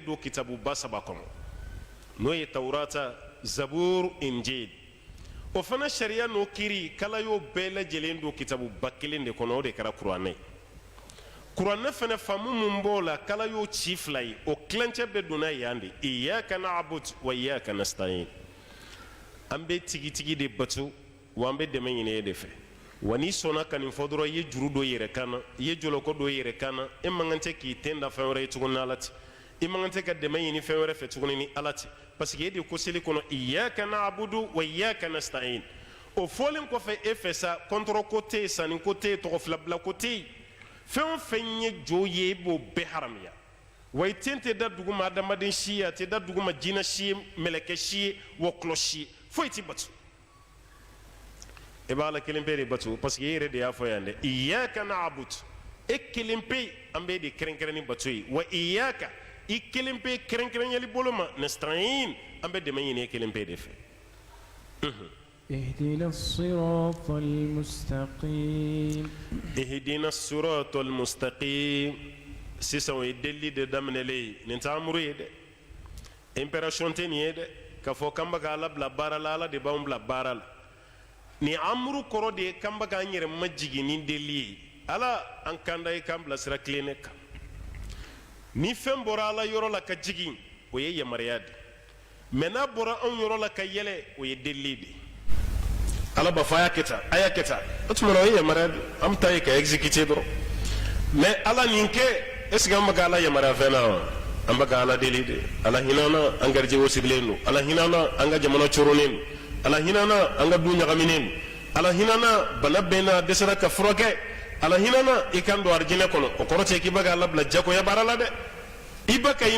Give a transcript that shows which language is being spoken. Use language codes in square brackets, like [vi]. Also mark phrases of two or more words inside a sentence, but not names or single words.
[bm] don kitabuba 3 kɔnɔ n'o ye Tawurata Zabur Injil o fana sariya n'o kiiri k'ala y'o bɛɛ lajɛlen don kitabuba 1 de kɔnɔ o de kɛra kuranɛ kuranɛ fana faamu mun b'o la k'ala y'o ci 2 ye o tilancɛ bɛɛ donna yan de [ar] إياك نعبد وإياك نستعين [bm] an bɛ tigitigi de batu wa an bɛ dɛmɛ ɲini e de fɛ wa n'i sɔnna ka nin fɔ dɔrɔn i ye juru dɔ yɛrɛ kan na i ye jɔlɔkɔ dɔ yɛrɛ kan na e man kan tɛ k'i ten da fɛn wɛrɛ ye tuguni ni ala tɛ i man kan tɛ ka dɛmɛ ɲini fɛn wɛrɛ fɛ tuguni ni ala tɛ [fr] parce que [bm] e de ko seli kɔnɔ [ar] إياك نعبد وإياك نستعين [bm] o fɔlen kɔfɛ e fɛ sa kɔntɔrɔ ko tɛ yen sanni ko tɛ yen tɔgɔ filabila ko tɛ yen fɛn o fɛn ye jo ye i b'o bɛɛ haramuya wa i ten tɛ da dugu ma adamaden si ye a tɛ da dugu ma jinɛ si ye mɛlɛkɛ si ye wɔkulɔ si ye foyi tɛ batu e b'a la kelen pe de batu [fr] parce que [bm] e yɛrɛ de y'a fɔ yan dɛ [ar] إياك نعبد [bm] e kelen pe an bɛ de kɛrɛnkɛrɛn ni batu ye wa iyyaka i kelen pe kɛrɛnkɛrɛnyali bolo ma nasta'in an bɛ dɛmɛ ɲini e kelen pe de fɛ [ar] اهدنا الصراط المستقيم اهدنا الصراط المستقيم [bm] sisan o ye delili de daminɛlen ye nin tɛ amuru ye dɛ impération tɛ nin ye dɛ k'a fɔ k'an bɛ ka ala bila baara la ala de b'anw bila baara la nin amuru kɔrɔ de ye k'an bɛ k'an yɛrɛ majigin ni delili ye ala an kan da ye k'an bila sira tilennen kan ni fɛn bɔra ala yɔrɔ la ka jigin o ye yamaruya de mɛ n'a bɔra anw yɔrɔ la ka yɛlɛ o ye delili de ala b'a fɔ a y'a kɛ tan o tuma na o ye yamaruya de an bɛ taa ye ka exécuter dɔrɔn mɛ ala nin kɛ [fr] est ce que [bm] an bɛ ka ala yamaruya fɛn na wa an bɛ ka ala deli de ala hinana an garijɛgɛw sigilen don ala hinana an ka jamana coronnen don ala hinana an ka du ɲagaminen don ala hinana bana bɛɛ na dɛsɛra ka furakɛ ala hinana i kan don arijinɛ kɔnɔ o kɔrɔ tɛ k'i bɛ ka ala bila jagoya baara la dɛ i bɛ ka i